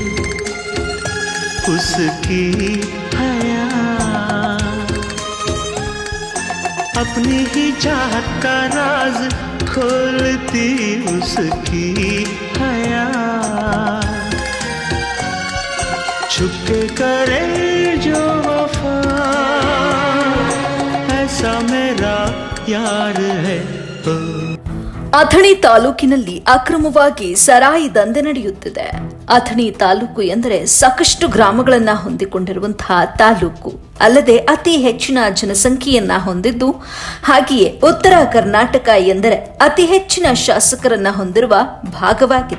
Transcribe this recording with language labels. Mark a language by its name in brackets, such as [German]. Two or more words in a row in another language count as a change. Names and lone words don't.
[Hindi] उसकी हया अपनी ही चाहत का राज खोलती, उसकी हया छुपके करे जो वफा, ऐसा मेरा यार है। [Kannada] ಅಥಣಿ ತಾಲೂಕಿನಲ್ಲಿ ಅಕ್ರಮವಾಗಿ ಸರಾಯಿ ದಂಧೆ ನಡೆಯುತ್ತಿದೆ. ಅಥಣಿ ತಾಲೂಕು ಎಂದರೆ ಸಾಕಷ್ಟು ಗ್ರಾಮಗಳನ್ನ ಹೊಂದಿಕೊಂಡಿರುವಂತಹ ತಾಲೂಕು, ಅಲ್ಲದೆ ಅತಿ ಹೆಚ್ಚಿನ ಜನಸಂಖ್ಯೆಯನ್ನ ಹೊಂದಿದ್ದು, ಹಾಗೆಯೇ ಉತ್ತರ ಕರ್ನಾಟಕ ಎಂದರೆ ಅತಿ ಹೆಚ್ಚಿನ ಶಾಸಕರನ್ನ ಹೊಂದಿರುವ ಭಾಗವಾಗಿದೆ.